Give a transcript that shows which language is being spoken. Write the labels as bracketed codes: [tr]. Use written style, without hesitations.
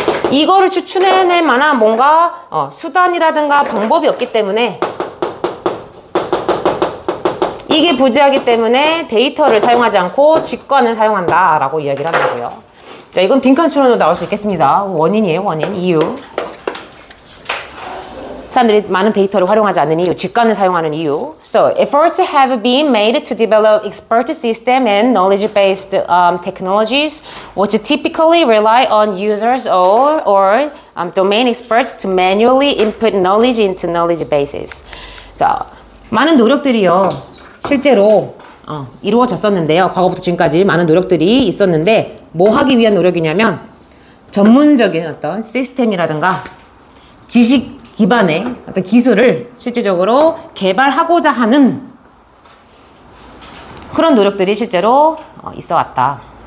[ko] 이거를 추출해낼 만한 뭔가 수단이라든가 방법이 없기 때문에 이게 부재하기 때문에 데이터를 사용하지 않고 직관을 사용한다 라고 이야기를 한다고요. 자, 이건 빈칸처럼도 나올 수 있겠습니다. 원인이에요, 원인, 이유. 사람들이 많은 데이터를 활용하지 않는 이유, 직관을 사용하는 이유. [en] So, efforts have been made to develop expert system and knowledge-based technologies, which typically rely on users or domain experts to manually input knowledge into knowledge bases. [ko] 자, 많은 노력들이요, 실제로 이루어졌었는데요. 과거부터 지금까지 많은 노력들이 있었는데 뭐 하기 위한 노력이냐면 전문적인 어떤 시스템이라든가 지식 기반의 어떤 기술을 실질적으로 개발하고자 하는 그런 노력들이 실제로 있어 왔다.